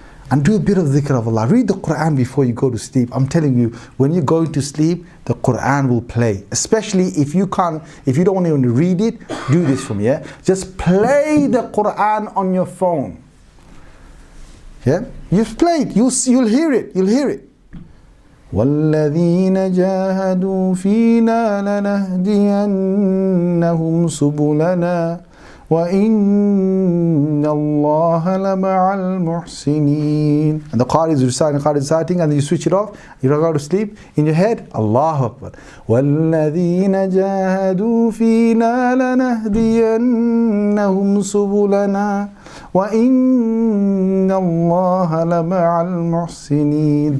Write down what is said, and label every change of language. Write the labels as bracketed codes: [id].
[en] And do a bit of dhikr of Allah. Read the Quran before you go to sleep. I'm telling you, when you're going to sleep, the Quran will play. Especially if you don't want to read it, do this for me, yeah? Just play the Quran on your phone. Yeah? You've played, you'll hear it, [ar] وَالَّذِينَ جَاهَدُوا فِينَا لَنَهْدِيَنَّهُمْ سُبُلَنَا وَإِنَّ اللَّهَ لَمَعَ الْمُحْسِنِينَ. [en] And the Qari is reciting, and then you switch it off, you don't go to sleep, in your head, Allahu Akbar. [ar] وَالَّذِينَ جَاهَدُوا فِينَا لَنَهْدِيَنَّهُمْ سُبُلَنَا وَإِنَّ اللَّهَ لَمَعَ الْمُحْسِنِينَ.